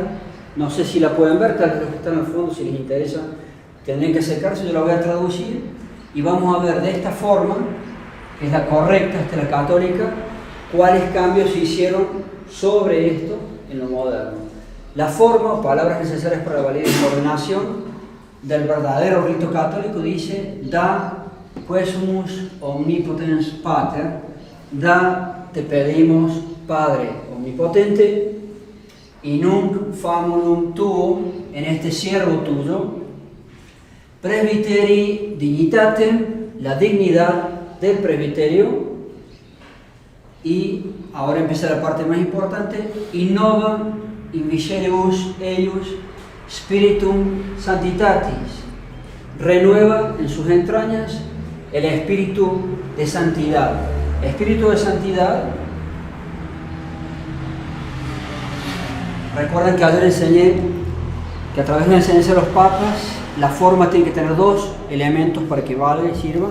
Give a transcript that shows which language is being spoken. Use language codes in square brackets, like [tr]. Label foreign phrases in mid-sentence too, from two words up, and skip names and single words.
[es] No sé si la pueden ver, tal vez los que están al fondo, si les interesa, tendrán que acercarse, yo la voy a traducir y vamos a ver de esta forma, que es la correcta, esta es la católica, cuáles cambios se hicieron sobre esto en lo moderno. La forma, palabras necesarias para la validez y ordenación del verdadero rito católico dice: [la] da quesumus omnipotens pater, da, [es] te pedimos, Padre omnipotente, [la] in nunc famulum tuum, [es] en este siervo tuyo, [la] presbiteri dignitatem, [es] la dignidad del presbiterio, y ahora empieza la parte más importante: [la] innova in viceribus eius spiritum sanctitatis, [es] renueva en sus entrañas el espíritu de santidad. Espíritu de santidad, recuerden que ayer enseñé que a través de la enseñanza de los papas, la forma tiene que tener 2 elementos para que valga y sirva.